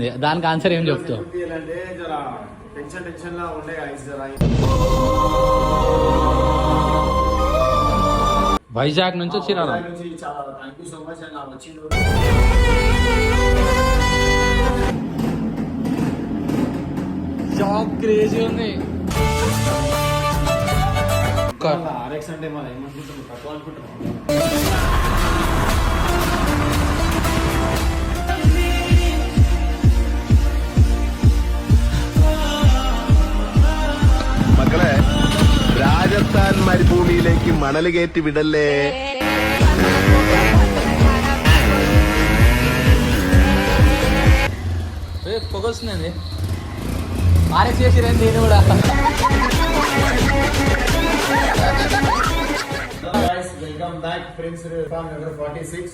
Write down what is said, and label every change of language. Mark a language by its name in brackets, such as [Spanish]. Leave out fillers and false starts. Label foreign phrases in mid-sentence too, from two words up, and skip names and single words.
[Telugu] దానికి ఆన్సర్ ఏం చెప్తావు? వైజాగ్ నుంచి వచ్చిరా? [English] job crazy [Telugu] ఉంది. ఆర్ఎక్స్ అంటే మనం ఏమనుకుంటున్నాం, తక్కువ అనుకుంటున్నాం. [Malayalam] മക്കളെ, രാജസ്ഥാൻ മരുഭൂമിയിലേക്ക് മണൽ കയറ്റി വിടല്ലേ. [Telugu] పొగొస్తుందండి. ఆర్ఎక్స్ చేసిరండి నేను కూడా. [English] Welcome back friends from Nagar 46.